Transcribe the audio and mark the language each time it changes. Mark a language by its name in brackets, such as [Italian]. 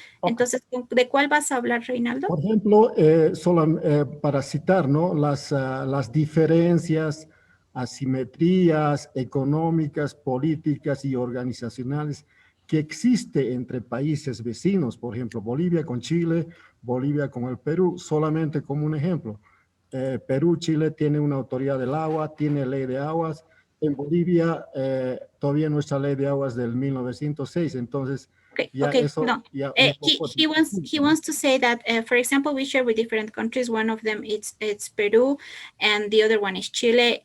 [English] Okay. [Spanish] Entonces, ¿de cuál vas a hablar, Reinaldo? Por ejemplo, para citar, ¿no? Las diferencias, asimetrías económicas, políticas y organizacionales que existe entre países vecinos, por ejemplo, Bolivia con Chile, Bolivia con el Perú, solamente como un ejemplo. Perú, Chile tiene una autoridad del agua, tiene ley de aguas. En Bolivia, todavía nuestra ley de aguas del 1906, entonces... [English] He wants to say that, for example, we share with different countries. One of them it's Peru, and the other one is Chile.